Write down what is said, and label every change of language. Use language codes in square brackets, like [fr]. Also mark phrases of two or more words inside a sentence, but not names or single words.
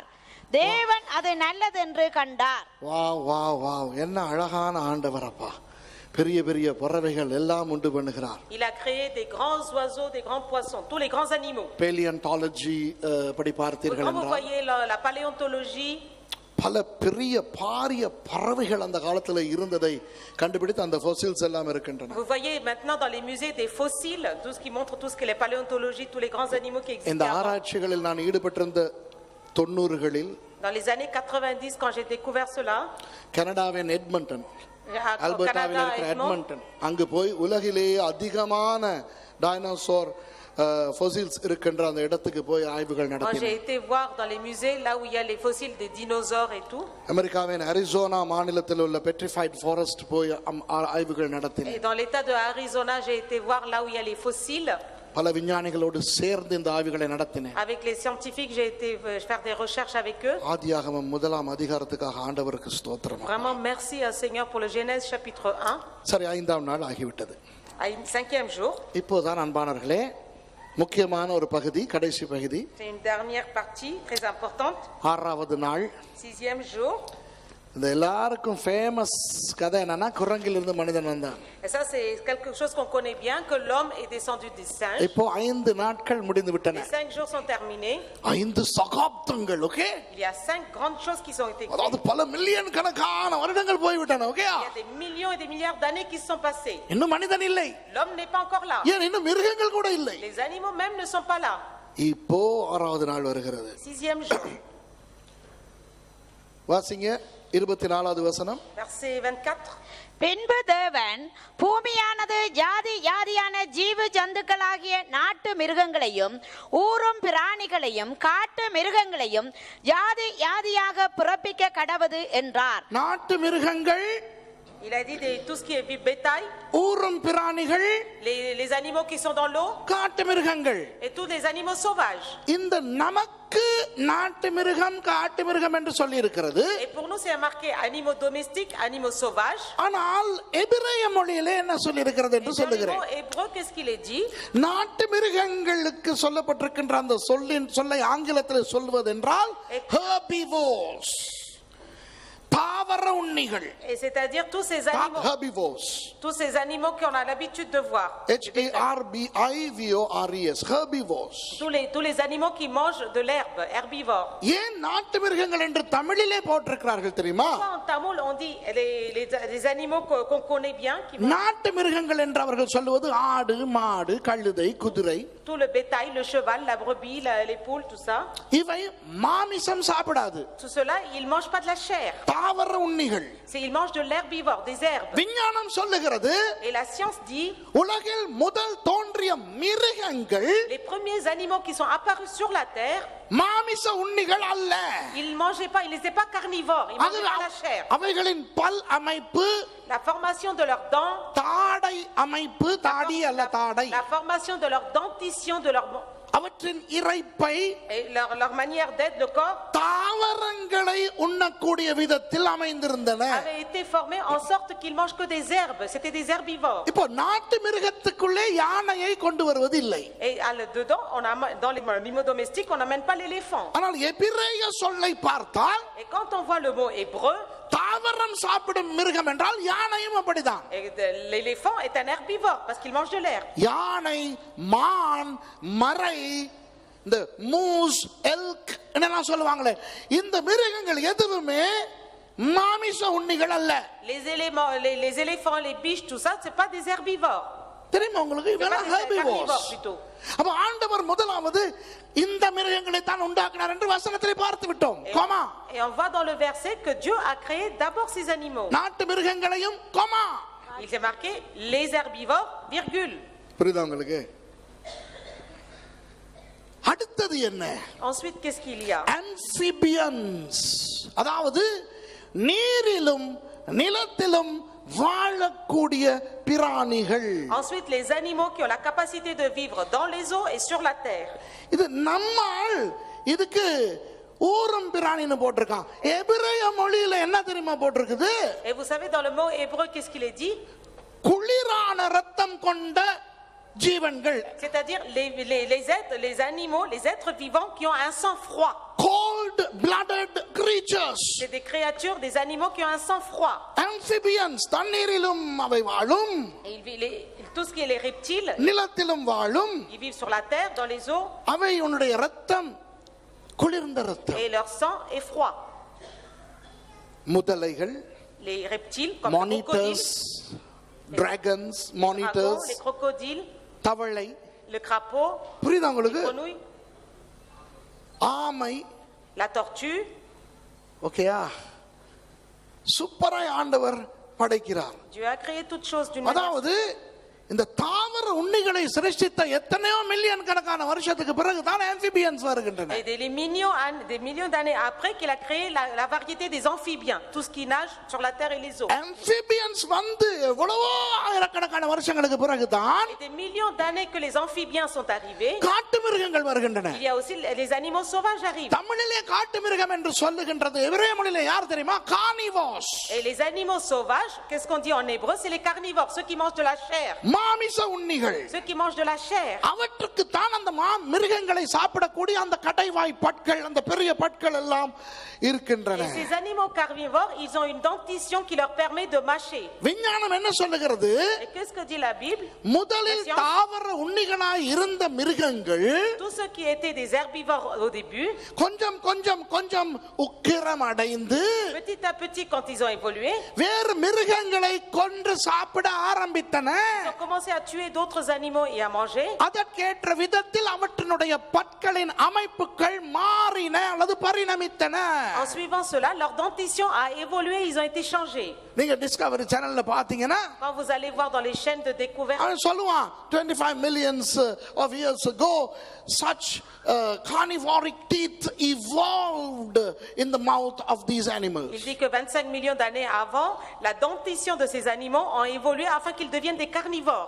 [ta] தேவன் அது நல்லதென்று கண்டார். வா வா வா, என்ன அழகான ஆண்டவரப்பா. பெரிய பெரிய பறவைகள் எல்லாம் உண்டு பண்ணுகிறார். [fr] Il a créé des grands oiseaux, des grands poissons, tous les grands animaux. [ta] பேலியன்டாலஜி படி பார்த்தீர்கள் [fr] Quand vous [ta] என்றால் [fr] voyez la paléontologie, [ta] பல பெரிய பாரிய பறவைகள் அந்த காலத்துல இருந்ததை கண்டுபிடித்து அந்த fossils எல்லாம் இருக்கின்றன. [fr] vous voyez maintenant dans les musées des fossiles, tout ce qui montre tout ce que les paléontologies, tous les grands animaux qui [ta] இந்த [fr] existent. [ta] ஆராய்ச்சிகளில் நான் ஈடுபட்டிருந்த 90களில் [fr] Dans les années 90, quand j'ai découvert cela, [ta] கனடாவின் எட்மண்டன், [fr] au [ta] அல்பர்டாவில் [fr] Canada, [ta] இருக்கிற [fr] Edmond, [ta] எட்மண்டன், அங்கு போய் உலகிலேயே அதிகமான டைனோசர் fossils இருக்கின்ற அந்த இடத்துக்கு போய் ஆய்வுகள் [fr] quand j'ai [ta] நடத்தினேன். [fr] été voir dans les musées, là où il y a les fossiles des dinosaures et tout, [ta] அமெரிக்காவின் அரிசோனா மாநிலத்தில் உள்ள பெட்ரிஃபைட் ஃபாரஸ்ட் போய் ஆய்வுகள் [fr] et [ta] நடத்தினேன். [fr] dans l'état de Arizona, j'ai été voir là où il y a les fossiles. [ta] பல விஞ்ஞானிகளோடு சேர்ந்து இந்த ஆய்வுகளை நடத்தினேன். [fr] Avec les scientifiques, j'ai été faire des recherches avec eux. [ta] ஆதியாகமம் 1ஆம் அதிகாரத்துக்காக ஆண்டவருக்கு ஸ்தோத்திரம். [fr] Vraiment, merci à Seigneur pour le Genèse chapitre 1. [ta] சரி, 5ஆம் நாள் ஆகிவிட்டது. [fr] 5e jour. [ta] இப்போதான் அன்பானவர்களே, முக்கியமான ஒரு பகுதி, கடைசி பகுதி. [fr] C'est une dernière partie très importante. [ta] 6வது நாள். [fr] 6e jour. [ta] இந்த எல்லாருக்கும் ஃபேமஸ் கதை என்னன்னா குரங்கிலிருந்து மனிதன் வந்தான். [fr] Et ça, c'est quelque chose qu'on connaît bien, que l'homme est descendu du singe. [ta] இப்போ 5 நாட்கள் முடிந்து விட்டன. [fr] Les 5 jours sont terminés. [ta] 5 சகாப்தங்கள். ஓகே, [fr] Il y a 5 grandes choses qui sont été créées. [ta] அதாவது பல மில்லியன் கணக்கான வருடங்கள் போய் விட்டன. ஓகே, [fr] Il y a des millions et des milliards d'années qui se sont passées. [ta] இன்னும் மனிதன் இல்லை. [fr] L'homme n'est pas encore là. [ta] ஏன் இன்னும் மிருகங்கள் கூட இல்லை. [fr] Les animaux même ne sont pas là. [ta] இப்போ 6வது நாள் வருகிறது. [fr] 6e jour. [ta] வாசிங்க 24வது வசனம். [fr] Verset 24. [ta] பின்பு தேவன் பூமியானது ஜாதி ஜாதியான ஜீவ ஜந்துக்களாகிய நாட்டு மிருகங்களையும் ஊரும் பிராணிகளையும் காட்டு மிருகங்களையும் ஜாதி ஜாதியாக பிறப்பிக்க கடவது என்றார். நாட்டு மிருகங்கள், [fr] Il a dit tout ce qui est bétail, [ta] ஊரும் பிராணிகள், [fr] les animaux qui sont dans l'eau [ta] காட்டு மிருகங்கள். [fr] et tous les animaux sauvages. [ta] இந்த நமக்கு நாட்டு மிருகம் காட்டு மிருகம் என்று சொல்லி இருக்கிறது. [fr] Et pour nous c'est marqué animaux domestiques, animaux sauvages. [ta] ஆனால் எபிரேய மொழியிலே என்ன சொல்லி இருக்கிறது என்று [fr] Et dans les [ta] சொல்லுகிறேன். [fr] mots hébreux, qu'est-ce qu'il est dit? [ta] நாட்டு மிருகங்களுக்கு சொல்லப்பட்டிருக்கின்ற அந்த சொல்லை ஆங்கிலத்தில் சொல்வதென்றால் herbivores, தாவர உண்ணிகள். [fr] Et c'est-à-dire tous ces animaux, herbivores, tous ces animaux qu'on a l'habitude de voir. HERBIVORES, herbivores. Tous les animaux qui mangent de l'herbe, herbivores. [ta] ஏன் நாட்டு மிருகங்கள் என்று தமிழிலே போட்டிருக்கிறார்கள் தெரியுமா? [fr] En tamoul on dit les animaux qu'on connaît bien, qui mangent [ta] நாட்டு மிருகங்கள் என்று அவர்கள் சொல்லுவது ஆடு, மாடு, கழுதை, குதிரை. [fr] tout le bétail, le cheval, la brebis, les poules, tout ça. [ta] இவை மாமிசம் சாப்பிடாது. [fr] Tout cela, ils mangent pas de la chair. [ta] தாவர உண்ணிகள். [fr] Ils mangent de l'herbivore, des herbes. [ta] விஞ்ஞானம் சொல்லுகிறது [fr] Et la science dit [ta] உலகில் முதல் தோன்றிய மிருகங்கள் [fr] les premiers animaux qui sont apparus sur la terre, [ta] மாமிச உண்ணிகள் அல்ல. [fr] ils mangeaient pas, ils n'étaient pas carnivores, ils mangeaient pas la chair. [ta] அவைகளின் பல் அமைப்பு, [fr] La formation de leurs dents, [ta] தாடை அமைப்பு, தாடி அல்ல தாடை, [fr] la formation de leur dentition, de leur [ta] அவற்றின் இரைப்பை, [fr] et leur manière d'être, le corps [ta] தாவரங்களை உண்ணக்கூடிய விதத்தில் அமைந்திருந்தன. [fr] avait été formé en sorte qu'ils mangent que des herbes. C'était des herbivores. [ta] இப்போ நாட்டு மிருகத்துக்குள்ளே யானையை கொண்டு வருவது இல்லை. [fr] Et dedans, dans les animaux domestiques, on n'amène pas l'éléphant. [ta] ஆனால் எபிரேய சொல்லை பார்த்தால் [fr] Et quand on voit le mot hébreu, [ta] தாவரம் சாப்பிடும் மிருகம் என்றால் யானையும் அப்படிதான். [fr] l'éléphant est un herbivore parce qu'il mange de l'herbe. [ta] யானை, மான், மரை, இந்த [en] moose, elk [ta] என்னெல்லாம் சொல்லுவாங்களே, இந்த மிருகங்கள் எதுவுமே மாமிச உண்ணிகள் அல்ல. [fr] Les éléphants, les biches, tout ça, c'est pas des herbivores. [ta] தெரியுமா உங்களுக்கு? இவெல்லாம் herbivores. அப்ப ஆண்டவர் முதலாவது இந்த மிருகங்களை தான் உண்டாக்கினார் என்று வசனத்திலே பார்த்து விட்டோம். கோமா. [fr] Et on voit dans le verset que Dieu a créé d'abord ces animaux. [ta] நாட்டு மிருகங்களையும் கோமா. [fr] Il s'est marqué les herbivores, virgule. [ta] புரியுதா உங்களுக்கு? அடுத்தது என்ன? [fr] Ensuite, qu'est-ce qu'il y a? [ta] Amphibians, அதாவது நீரிலும் நிலத்திலும் வாழக்கூடிய பிராணிகள். [fr] Ensuite, les animaux qui ont la capacité de vivre dans les eaux et sur la terre. [ta] இது நம்மால் இதுக்கு ஊரும் பிராணின்னு போட்டிருக்கான். எபிரேய மொழியில என்ன தெரியுமா போட்டிருக்குது? [fr] Et vous savez, dans le mot hébreu, qu'est-ce qu'il est dit? [ta] குளிரான ரத்தம் கொண்ட ஜீவன்கள். [fr] C'est-à-dire les animaux, les êtres vivants qui ont un sang froid. [en] Cold blooded creatures. [fr] C'est des créatures, des animaux qui ont un sang froid. [ta] Amphibians, தண்ணீரிலும் அவை வாழும். [fr] Tout ce qui est les reptiles, [ta] நிலத்திலும் வாழும். [fr] ils vivent sur la terre, dans les eaux. [ta] அவையுடைய ரத்தம் குளிர்ந்த ரத்தம். [fr] Et leur sang est froid. [ta] முதலைகள், [fr] Les reptiles, comme [en] monitors, dragons, monitors, [fr] les crocodiles, [ta] தவளை, [fr] le crapaud, [ta] புரியுதா உங்களுக்கு? [fr] la grenouille, [ta] ஆமை, [fr] la tortue. [ta] ஓகேயா? சூப்பராய் ஆண்டவர் படைக்கிறார். [fr] Dieu a créé toutes choses d'une manière. [ta] அதாவது இந்த தாவர உண்ணிகளை சிருஷ்டித்த எத்தனையோ மில்லியன் கணக்கான வருஷத்துக்கு பிறகு தான் amphibians வருகின்றன. [fr] Et des millions d'années après qu'il a créé la variété des amphibiens, tout ce qui nage sur la terre et les eaux. [ta] amphibians வந்து எவ்வளவோ ஆயிரக்கணக்கான கோடிக்கணக்கான வருஷங்களுக்கு பிறகுதான் [fr] Et des millions d'années que les amphibiens sont arrivés, [ta] காட்டு மிருகங்கள் வருகின்றன. [fr] il y a aussi les animaux sauvages arrivent. [ta] தமிழிலே காட்டு மிருகம் என்று சொல்லுகின்றது எபிரேய மொழியிலே யார் தெரியுமா? கார்னிவோர்ஸ். [fr] Et les animaux sauvages, qu'est-ce qu'on dit en hébreu? C'est les carnivores, ceux qui mangent de la chair. [ta] மாமிச உண்ணிகள். [fr] Ceux qui mangent de la chair. [ta] அவற்றுக்கு தான் அந்த மிருகங்களை சாப்பிடக்கூடிய அந்த கடைவாய் பற்கள், அந்த பெரிய பற்கள் எல்லாம் இருக்கின்றன. [fr] Et ces animaux carnivores, ils ont une dentition qui leur permet de mâcher. [ta] விஞ்ஞானம் என்ன சொல்லுகிறது? [fr] Et qu'est-ce que dit la Bible? [ta] முதலில் தாவர உண்ணிகளாய் இருந்த மிருகங்கள் [fr] Tous ceux qui étaient des herbivores au début, [ta] கொஞ்சம் கொஞ்சம் கொஞ்சம் உக்கிரம் அடைந்து [fr] petit à petit, quand ils ont évolué, [ta] வேறு மிருகங்களை கொன்று சாப்பிட ஆரம்பித்தன. [fr] ils ont commencé à tuer d'autres animaux et à manger. [ta] அதற்கேற்ற விதத்தில் அவற்றினுடைய பற்களின் அமைப்புகள் மாறின அல்லது பரிணமித்தன. [fr] En suivant cela, leur dentition a évolué, ils ont été changés. [ta] நீங்க டிஸ்கவரி சேனல்ல பாத்தீங்கன்னா [fr] Quand vous allez voir dans les chaînes de découverte, [ta] அவன் சொல்லுவான் [en] 25 millions of years ago such carnivoric teeth evolved in the mouth of these animals. [fr] il dit que 25 millions d'années avant, la dentition de ces animaux ont évolué afin qu'ils deviennent des carnivores.